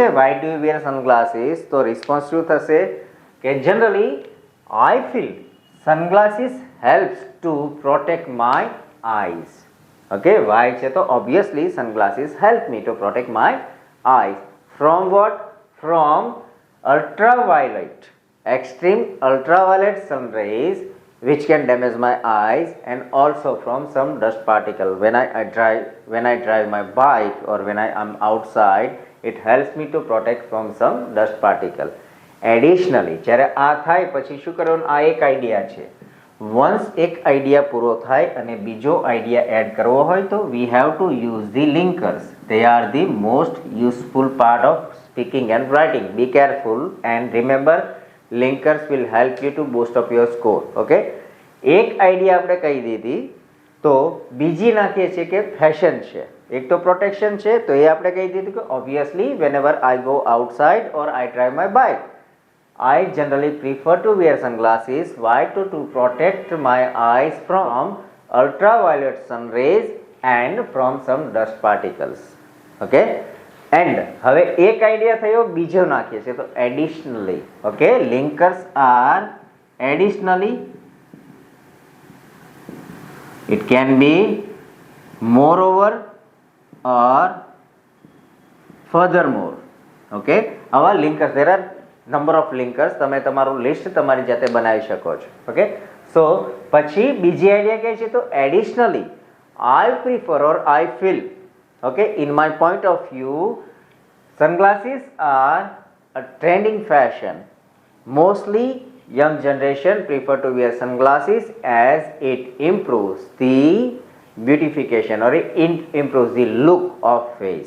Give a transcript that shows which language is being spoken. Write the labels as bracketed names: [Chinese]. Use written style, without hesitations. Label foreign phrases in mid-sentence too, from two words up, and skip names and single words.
[English] Why do you wear sunglasses? [Gujarati] તો રિસ્પોન્સ શું થશે કે [English] generally I feel sunglasses helps to protect my eyes. Okay, why [Gujarati] છે તો [English] obviously sunglasses help me to protect my eyes from what? From ultraviolet, extreme ultraviolet sun rays which can damage my eyes, and also from some dust particle. When I drive my bike or when I am outside, it helps me to protect from some dust particle. [Gujarati] એડિશનલી જ્યારે આ થાય પછી શું કરવાનું, આ એક આઈડિયા છે. વન્સ એક આઈડિયા પૂરો થાય અને બીજો આઈડિયા એડ કરવો હોય તો [English] we have to use the linkers. they are the most useful part of speaking and writing. Be careful and remember linkers will help you to boost up your score. [Gujarati] okay, એક આઈડિયા આપણે કહી દીધી તો બીજી નાખીએ છીએ કે ફેશન છે. એક તો પ્રોટેક્શન છે તો એ આપણે કહી દીધું કે ઓબ્વિયસલી [English] whenever I go outside or I drive my bike, I generally prefer to wear sunglasses. Why? To protect my eyes from ultraviolet sun rays and from some dust particles. okay, and [Gujarati] હવે એક આઈડિયા થયો, બીજો નાખીએ છીએ તો additionally. [English] okay, linkers are additionally, it can be moreover or furthermore. okay, આવા linkers, there are number of linkers, [Gujarati] તમે તમારું લિસ્ટ તમારી જાતે બનાવી શકો છો. [English] Okay, so [Gujarati] પછી બીજી આઈડિયા કહે છે તો એડિશનલી [English] I prefer or I feel, okay, in my point of view, sunglasses are a trending fashion. Mostly young generation prefer to wear sunglasses as it improves the beautification or it improves the look of face.